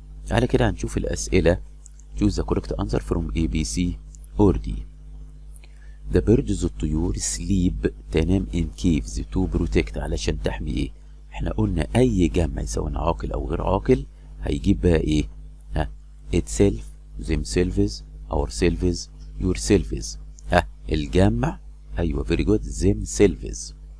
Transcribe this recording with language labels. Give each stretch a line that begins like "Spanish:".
Arabic: على كده هنشوف الأسئلة.
English: choose the correct answer from A, B, C or D. The birds
Arabic: الطيور
English: sleep
Arabic: تنام
English: in caves to protect
Arabic: علشان تحمي ايه؟ احنا قلنا اي جمع سواء عاقل او غير عاقل هيجيب بقى ايه؟ ها
English: itself themselves ourselves yourselves.
Arabic: ها الجمع ايوه
English: very good themselves.